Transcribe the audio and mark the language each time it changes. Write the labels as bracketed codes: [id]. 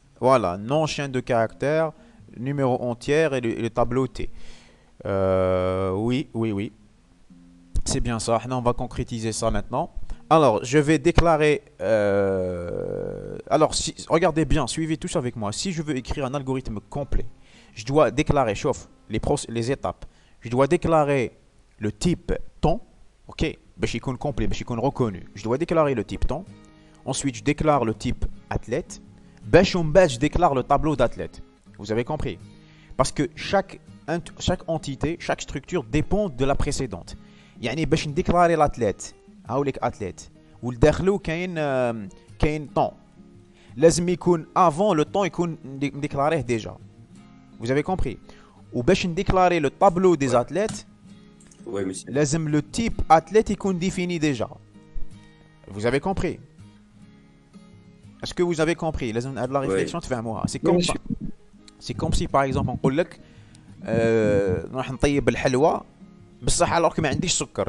[fr] Voilà, nom, chaîne de caractères, numéro entière et le tableau T. Oui. C'est bien ça. On va concrétiser ça maintenant. Alors, je vais déclarer... alors, regardez bien, suivez tous avec moi. Si je veux écrire un algorithme complet, je dois déclarer, chauffe, les étapes. Je dois déclarer le type temps. Ok, [ar] باش يكون [fr] complet, باش يكون reconnu. Je dois déclarer le type temps. Ensuite, je déclare le type athlète. Je déclare le tableau d'athlète. Vous avez compris? Parce que chaque entité, chaque structure dépend de la précédente. [ar] يعني باش نديكلاري l'athlète, هاوليك athlète. والداخلو كاين temps. لازم يكون [fr] avant le temps [ar] يكون مديكلاريه [fr] déjà. Vous avez compris? [ar] وباش نديكلاري [fr] le tableau des athlètes, oui, monsieur. [ar] لازم [fr] le type athlète [ar] يكون [fr] défini déjà. Vous avez compris? Est-ce que vous avez compris? [ar] لازم la réflexion تفهموها. [fr] C'est comme si par exemple [ar] نقول لك نروح نطيب الحلوى بصح [fr] alors que [ar] ما عنديش سكر.